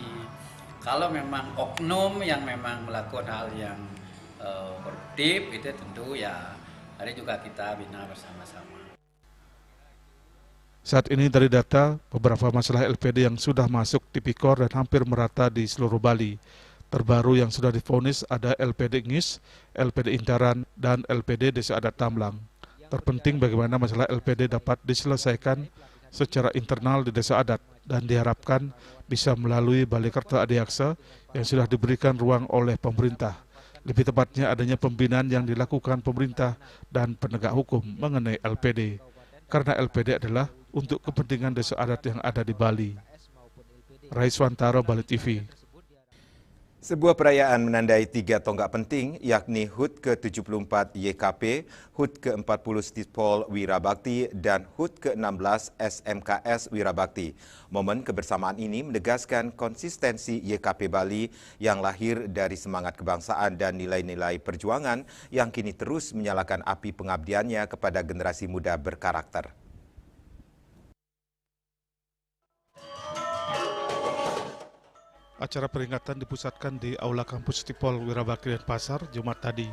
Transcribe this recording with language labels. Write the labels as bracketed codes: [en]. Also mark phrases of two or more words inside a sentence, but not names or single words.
[id] Kalau memang oknum yang memang melakukan hal yang koruptif, itu tentu ya, mari juga kita bina bersama-sama. Saat ini dari data, beberapa masalah LPD yang sudah masuk tipikor dan hampir merata di seluruh Bali. Terbaru yang sudah divonis ada LPD Ngis, LPD Intaran, dan LPD Desa Adat Tamlang. Terpenting bagaimana masalah LPD dapat diselesaikan secara internal di desa adat dan diharapkan bisa melalui Balikerta Adiaksa yang sudah diberikan ruang oleh pemerintah. Lebih tepatnya adanya pembinaan yang dilakukan pemerintah dan penegak hukum mengenai LPD. Karena LPD adalah untuk kepentingan desa adat yang ada di Bali. Raiswantara, Bali TV. Sebuah perayaan menandai 3 tonggak penting, yakni HUT ke-74 YKP, HUT ke-40 Stipol Wirabakti, dan HUT ke-16 SMKS Wirabakti. Momen kebersamaan ini menegaskan konsistensi YKP Bali yang lahir dari semangat kebangsaan dan nilai-nilai perjuangan yang kini terus menyalakan api pengabdiannya kepada generasi muda berkarakter. Acara peringatan dipusatkan di Aula Kampus Stipol Wirabakti Denpasar Jumat tadi.